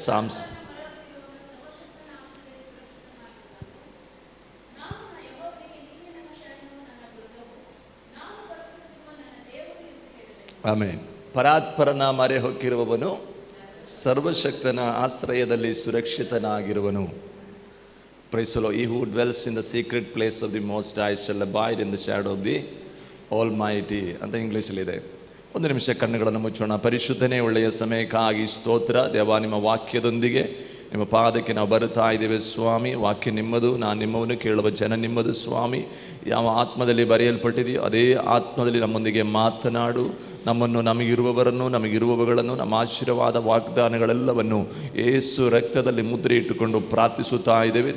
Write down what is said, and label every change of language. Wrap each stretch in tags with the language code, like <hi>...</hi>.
<kn>Psalms amen. ಪರಾತ್ಪರನ ಮೊರೆ ಹೊಕ್ಕಿರುವವನು ಸರ್ವಶಕ್ತನ ಆಶ್ರಯದಲ್ಲಿ ಸುರಕ್ಷಿತನಾಗಿರುವನು.</kn> <en>Praise the Lord. He who dwells in the secret place of the Most High shall abide in the shadow of the Almighty</en> <kn>ಅಂತ ಇಂಗ್ಲೀಷಲ್ಲಿದೆ. ಒಂದು ನಿಮಿಷ ಕಣ್ಣುಗಳನ್ನು ಮುಚ್ಚೋಣ. ಪರಿಶುದ್ಧನೇ ಒಳ್ಳೆಯ ಸಮಯಕ್ಕಾಗಿ ಸ್ತೋತ್ರ. ದೇವ, ನಿಮ್ಮ ವಾಕ್ಯದೊಂದಿಗೆ ನಿಮ್ಮ ಪಾದಕ್ಕೆ ನಾವು ಬರುತ್ತಾ ಇದ್ದೇವೆ ಸ್ವಾಮಿ. ವಾಕ್ಯ ನಿಮ್ಮದು, ನಾನು ನಿಮ್ಮವನ್ನು, ಕೇಳುವ ಜನ ನಿಮ್ಮದು ಸ್ವಾಮಿ. ಯಾವ ಆತ್ಮದಲ್ಲಿ ಬರೆಯಲ್ಪಟ್ಟಿದೆಯೋ ಅದೇ ಆತ್ಮದಲ್ಲಿ ನಮ್ಮೊಂದಿಗೆ ಮಾತನಾಡು. ನಮ್ಮನ್ನು, ನಮಗಿರುವವರನ್ನು, ನಮಗಿರುವವುಗಳನ್ನು, ನಮ್ಮ ಆಶೀರ್ವಾದ ವಾಗ್ದಾನಗಳೆಲ್ಲವನ್ನು ಯೇಸು ರಕ್ತದಲ್ಲಿ ಮುದ್ರೆ ಇಟ್ಟುಕೊಂಡು ಪ್ರಾರ್ಥಿಸುತ್ತಾ ಇದ್ದೇವೆ.</kn>